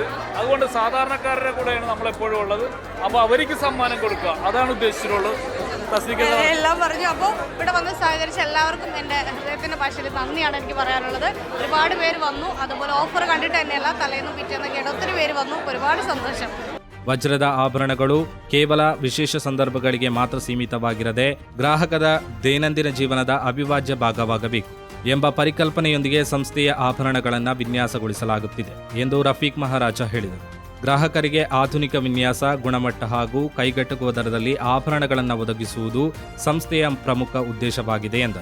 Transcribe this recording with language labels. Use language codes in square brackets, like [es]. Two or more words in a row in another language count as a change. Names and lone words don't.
[ml] അതുകൊണ്ട് സാധാരണക്കാരുടെ കൂടെയാണ് നമ്മളെപ്പോഴും ഉള്ളത്. അപ്പോൾ അവർക്ക് സമ്മാനം കൊടുക്കുക, അതാണ് ഉദ്ദേശിച്ചിട്ടുള്ളത്. എല്ലാം പറഞ്ഞു. അപ്പോൾ ഇവിടെ വന്ന് സഹകരിച്ച എല്ലാവർക്കും എൻ്റെ ഹൃദയത്തിൻ്റെ ഭാഷയിൽ നന്ദിയാണ് എനിക്ക് പറയാനുള്ളത്. ഒരുപാട് പേര് വന്നു. അതുപോലെ ഓഫർ കണ്ടിട്ട് തന്നെയല്ല, തലേന്നും പിറ്റേന്നൊക്കെ ആയിട്ട് ഒത്തിരി പേര് വന്നു. ഒരുപാട് സന്തോഷം. [kn] ವಜ್ರದ ಆಭರಣಗಳು ಕೇವಲ ವಿಶೇಷ ಸಂದರ್ಭಗಳಿಗೆ ಮಾತ್ರ ಸೀಮಿತವಾಗಿರದೆ ಗ್ರಾಹಕರ ದೈನಂದಿನ ಜೀವನದ ಅವಿಭಾಜ್ಯ ಭಾಗವಾಗಬೇಕು ಎಂಬ ಪರಿಕಲ್ಪನೆಯೊಂದಿಗೆ ಸಂಸ್ಥೆಯ ಆಭರಣಗಳನ್ನು ವಿನ್ಯಾಸಗೊಳಿಸಲಾಗುತ್ತಿದೆ ಎಂದು ರಫೀಕ್ ಮಹಾರಾಜ ಹೇಳಿದರು. ಗ್ರಾಹಕರಿಗೆ ಆಧುನಿಕ ವಿನ್ಯಾಸ, ಗುಣಮಟ್ಟ ಹಾಗೂ ಕೈಗೆಟುಕುವ ದರದಲ್ಲಿ ಆಭರಣಗಳನ್ನು ಒದಗಿಸುವುದು ಸಂಸ್ಥೆಯ ಪ್ರಮುಖ ಉದ್ದೇಶವಾಗಿದೆ ಎಂದರು.